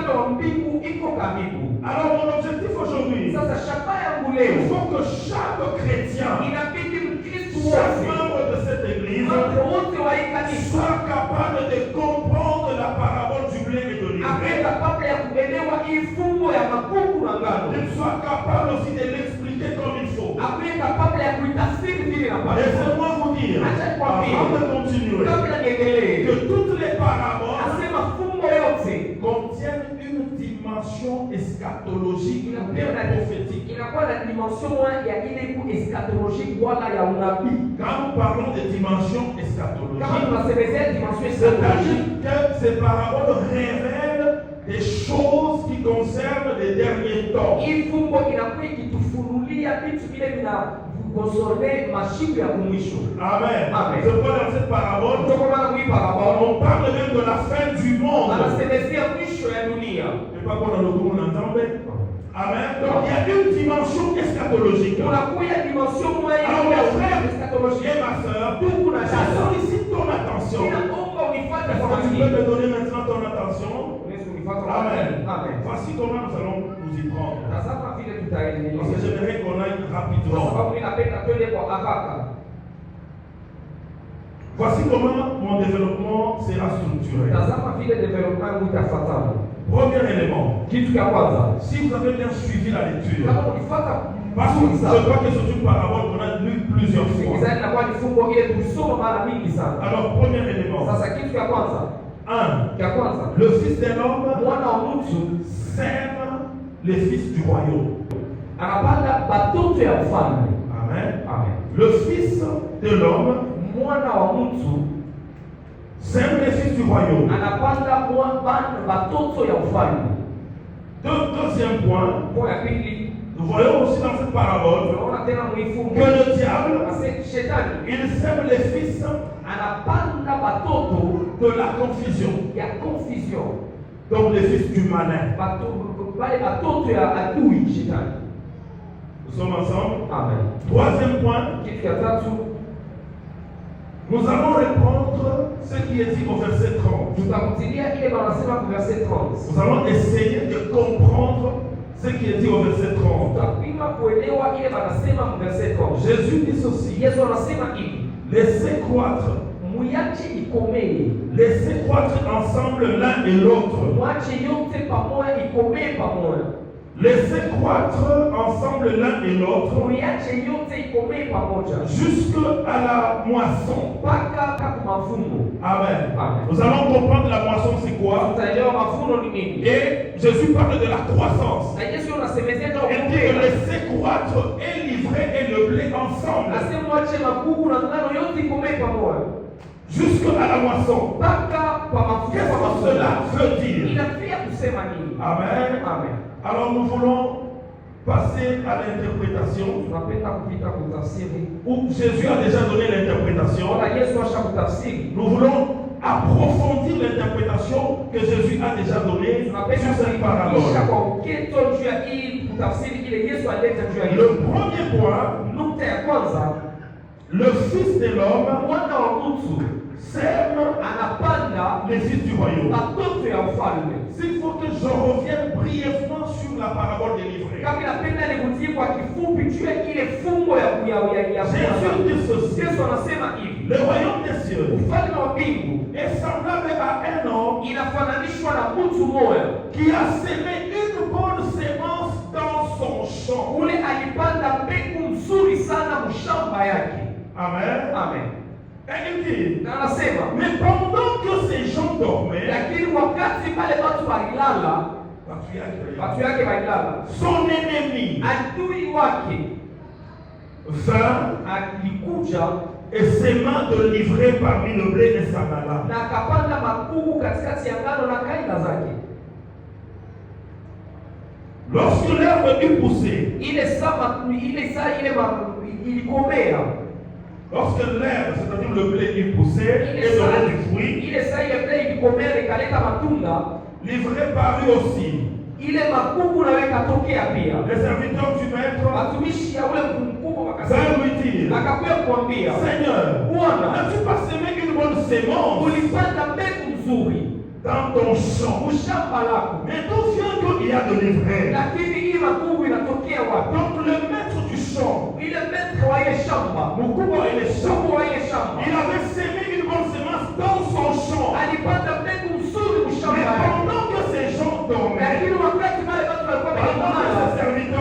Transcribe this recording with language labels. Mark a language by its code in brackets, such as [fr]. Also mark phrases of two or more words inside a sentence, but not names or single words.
[fr] Alors mon objectif aujourd'hui, il faut que chaque chrétien, chaque membre de cette église, soit capable de comprendre la parabole du blé et de l'ivraie qu'il soit capable aussi de l'expliquer comme il faut. [sw] akuwe capable ya kuitafsiri vile inapaswa. [fr] Laissez-moi vous dire, avant de continuer, [sw] Kabla niendelee, [fr] que toutes les paraboles [sw] asema fumbo yote [fr] contiennent une dimension eschatologique ou bien prophétique. [sw] inakuwa na dimension ya ile ku eschatologique wala ya unabii. [fr] Quand nous parlons de dimension [sw] Kama [fr] eschatologique, [sw] tunasemezea dimension [fr] c'est-à-dire eschatologique, que ces paraboles révèlent des choses qui concernent les derniers temps. [sw] hii fumbo inakuwa ikitufunulia vitu vile vinavyokonsorne mashiku ya kumwisho. Amen. Amen. [fr] Je vois dans cette parabole, [sw] Kutoka maana hii parabole [fr] on parle même de la fin du monde. [sw] anasemezea mwisho ya dunia. [fr] Et pas qu'on a le goût d'entendre. Amen. Donc il y a une dimension eschatologique. [sw] Kunakuya dimension moja [fr] Alors [sw] ya [fr] mes frères [sw] eschatologie. [fr] et ma soeur, [sw] Ndugu na [fr] je [sw] dada, [fr] sollicite ton attention. [sw] ninaomba unifuate [fr] Est-ce [sw] kwa [fr] que tu [sw] makini. [fr] peux me donner maintenant ton attention? [sw] Unaweza unifuate kwa Amen. makini. Amen. [fr] Voici comment nous allons nous y prendre. [sw] Tazama vile [fr] Parce que [sw] tutaendelea. [fr] j'aimerais qu'on aille [sw] Kwa [fr] rapidement. [sw] sababu ninapenda twende kwa haraka. [fr] Voici comment mon développement sera structuré. [sw] Tazama vile development yangu itafuatana. [fr] Premier élément. [sw] Kitu cha kwanza, [fr] Si vous avez bien suivi la lecture, [sw] kama ukifuata [fr] parce que [sw] vizuri [fr] je [sw] sana, [fr] crois que c'est une parabole qu'on a lue plusieurs fois. [sw] sikizani inakuwa ni fungo ile tulisoma mara mingi sana. [fr] Alors, premier élément. [sw] Sasa kitu cha kwanza, 1. cha kwanza, [fr] Le Fils de l'homme [sw] mwana wa mtu [fr] sème les fils du royaume. [sw] anapanda batoto ya ufalme. Amen. Amen. [fr] Le Fils de l'homme [sw] Mwana wa mtu [fr] sème les fils du royaume. [sw] anapanda batoto ya ufalme. [fr] Deuxième point, [sw] Kwa ya pili, [fr] nous voyons aussi dans cette parabole [sw] tunaona tena mwifungo [fr] que le diable, [sw] shetani [fr] il sème les fils [sw] anapanda batoto [fr] de la confusion. [sw] ya confusion. [fr] Donc les fils du malin. [sw] Wale batoto ya adui shetani. [fr] Nous sommes ensemble. Amen. Troisième point, [sw] Kitu ya tatu, [fr] nous allons répondre ce qui est dit au verset 30. [sw] tutakutilia ile wanasema kwa verset 30. [fr] Nous allons essayer de comprendre ce qui est dit au verset 30. [sw] Tutapima kuelewa ile wanasema kwa verset 30. [fr] Jésus dit ceci: [sw] Yesu anasema hivi, [fr] laissez croître, [sw] muache ikomee. [fr] laissez croître ensemble l'un et l'autre. [sw] Mwache yote pamoja ikomee pamoja. [fr] Laissez croître ensemble l'un et l'autre [sw] Muache yote ikomee pamoja. [fr] jusqu'à la moisson. [sw] Mpaka mavuno. Amen. Amen. [fr] Nous allons comprendre la moisson, c'est quoi? [sw] Tutaelewa mavuno ni nini. [fr] Et Jésus parle de la croissance. [sw] Na Yesu anasemezea ndio [fr] Il dit que laissez croître et livrer et le blé ensemble [sw] Nasema mwache magugu na ngano yote ikomee pamoja. [fr] jusqu'à la moisson. [sw] Mpaka kwa mavuno. [fr] Qu'est-ce que cela veut dire? [sw] Inafia kusema nini? Amen. Amen. [fr] Alors nous voulons passer à l'interprétation [sw] Tunapenda kupita kutafsiri. [fr] où Jésus a déjà donné l'interprétation. [sw] Wala Yesu ashakutafsiri. [fr] Nous voulons approfondir l'interprétation que Jésus a déjà donnée [sw] Tunapenda [fr] sur cette [sw] kuimarisha [fr] parabole. [sw] kwa uketo juu ya hii kutafsiri ile Yesu alileta juu ya [fr] Le [sw] hii. [fr] premier point, [sw] Nukta ya kwanza, [fr] le Fils de l'homme [sw] mwana wa mtu [fr] sème [sw] anapanda [fr] les fils du royaume. [sw] batoto ya ufalme. [fr] S'il faut que je revienne brièvement sur la parabole délivrée. [sw] Kama inapenda nikutie kwa kifupi juu ya ile fungo ya [fr] Jésus dit ceci: [sw] Yesu anasema hivi, [fr] le royaume des cieux [sw] ufalme wa mbingu [fr] est semblable à un homme [sw] inafananishwa na mtu mmoja [fr] qui a semé une bonne sémence dans son champ. [sw] ule alipanda mbegu mzuri sana mshamba yake. Amen. Amen. [fr] Et il dit, [sw] Na anasema [fr] mais pendant que ces gens dormaient, [sw] lakini wakati pale watu walilala, watu yake walilala, [fr] son ennemi [sw] adui wake [fr] vint [sw] alikuja [fr] et s'aima de livrer parmi le blé et s'en alla. [sw] na akapanda magugu katikati ya ngano na kaida zake. [fr] Lorsque l'herbe eut poussé, [sw] Ile ilikomea. [fr] lorsque l'herbe, c'est-à-dire le blé, eut poussé et donné du fruit, [sw] Ile saa ile blé ilikomea ikaleta matunda, [fr] l'ivraie parut aussi. [sw] ile magugu nawe katokea pia. [fr] Les serviteurs du maître [sw] Watumishi ya ule mkubwa [fr] vinrent [sw] wakasema, [fr] lui dire, [sw] akakuya kumwambia, [fr] Seigneur, [sw] Bwana, [fr] n'as-tu pas semé une bonne sémence [sw] ulipanda mbegu nzuri [fr] dans ton champ? [sw] mshamba lako, [fr] Mais d'où vient qu'il y a de l'ivraie? [sw] lakini hii magugu inatokea wapi? [fr] Donc le maître du champ, [sw] Ile metre wa ile shamba, mkubwa wa ile shamba, mkubwa wa ile shamba [fr] il avait semé une bonne sémence dans son champ. [sw] alipanda mbegu nzuri [fr] Mais [sw] mshamba yake, [fr] pendant que ces gens dormaient, [sw] lakini wakati wale watu walikuwa [fr] pendant que [sw] wamelala, [fr] ces